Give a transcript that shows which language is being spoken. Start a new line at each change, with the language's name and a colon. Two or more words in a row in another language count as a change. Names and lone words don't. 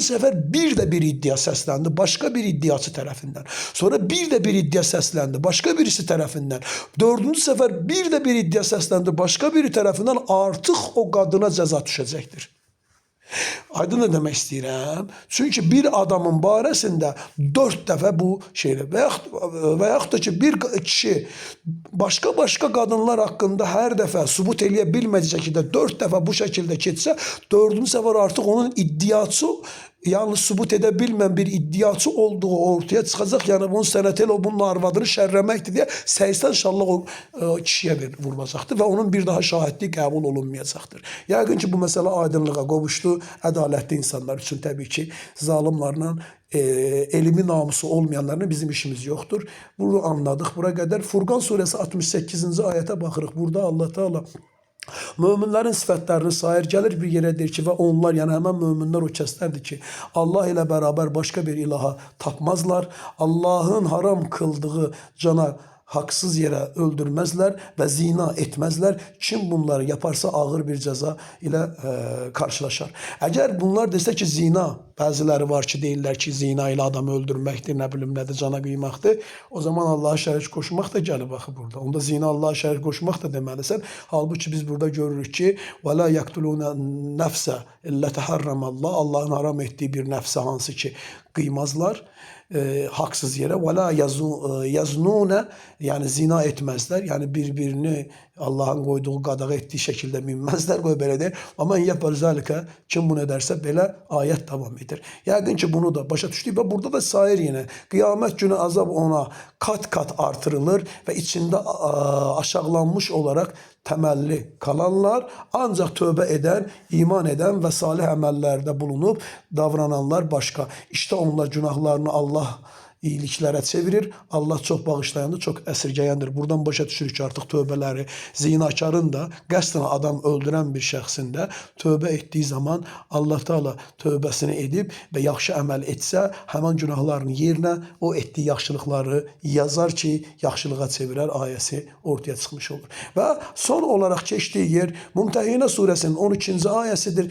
Turkish: sefer bir de bir iddia seslendi başka bir iddiası tarafından. Sonra bir de bir iddia seslendi başka birisi tarafından. 4. sefer bir de bir iddia seslendi başka biri tarafından, artık o kadına ceza düşecektir.
Azerbaijani: Aydın ne demek istəyirəm? Çünkü bir adamın barəsində 4 dəfə bu şeylə və yaxud da ki bir kişi
Turkish: başka kadınlar hakkında
Azerbaijani: her dəfə subut eləyə bilmədiyi şəkildə 4 dəfə bu şəkildə keçsə, 4-cü səfər artıq onun iddiası, yalnız subut edebilmən bir iddiaçı olduğu
Turkish: ortaya çıkacak.
Azerbaijani: Yani bunun sənətel o bunun arvadını şərləməkdir diye 80 şallaq o kişiyə vurulacaqdır ve onun bir daha şahitliği qəbul olunmayacaqdır. Yəqin ki bu məsələ aydınlığa qovuşdu. Ədalətli insanlar üçün təbii ki zalimlarla elmi namusu olmayanlarla bizim işimiz yoktur.
Turkish: Bunu anladık.
Azerbaijani: Bura qədər Furqan suresi 68-ci ayətə baxırıq. Burada Allah Teala möminlərin sifətlərini sayır, gəlir bir yerə deyir ki, və onlar, yəni həmən möminlər o kəslərdir ki, Allah ilə bərabər başqa bir ilaha tapmazlar.
Turkish: Allahın haram kıldığı cana haksız yere öldürmezler ve zina etmezler. Kim bunları yaparsa ağır bir ceza ile karşılaşar. Eğer bunlar
Azerbaijani: dese ki zina, bazıları var ki deyirlər ki zina ile adam öldürməkdir, ne bilim nədir, cana qıymakdır. O zaman Allah'a şərik koşmaq da gəlib baxı burada. Onda zina Allah'a şərik koşmaq da deməlisən. Halbuki biz burada görürük ki
Arabic: وَلَا يَقْتُلُونَ نَفْسَ اِلَّا تَحَرَّمَ
Azerbaijani: Allah,
Turkish: Allah'ın haram ettiği
Azerbaijani: bir nəfsə hansı ki kıymazlar.
Turkish: Haksız yere
Arabic: وَلَا يَزْنُونَ
Turkish: yani zina etmezler. Yani birbirini Allah'ın koyduğu qadağa ettiği şekilde minmezler.
Azerbaijani: Qoy belə deyir.
Turkish: Ama yapar zalika, kim bunu ederse belə ayet devam eder.
Azerbaijani: Yəqin ki bunu da başa düşdük və burada da sayır yine.
Turkish: Kıyamet günü azab ona kat kat artırılır ve içinde aşağılanmış olarak temelli kalanlar, ancak tövbe eden, iman eden ve salih əməllərdə bulunup davrananlar başka. İşte onlar günahlarını Allah iyiliklərə çevirir. Allah çok bağışlayandır, çok əsirgəyəndir.
Azerbaijani: Buradan başa düşürük ki artık tövbələri, zinakarın da qəsdən adam öldüren bir şəxsin də tövbə etdiği zaman Allah Teala tövbəsini edib və yaxşı əməl etsə, həmən günahlarının yerinə o etdiği yaxşılıqları yazar ki, yaxşılığa çevirər ayəsi ortaya çıxmış olur. Və son olarak keçdiyi yer Mümtəhina suresinin 12-ci ayəsidir.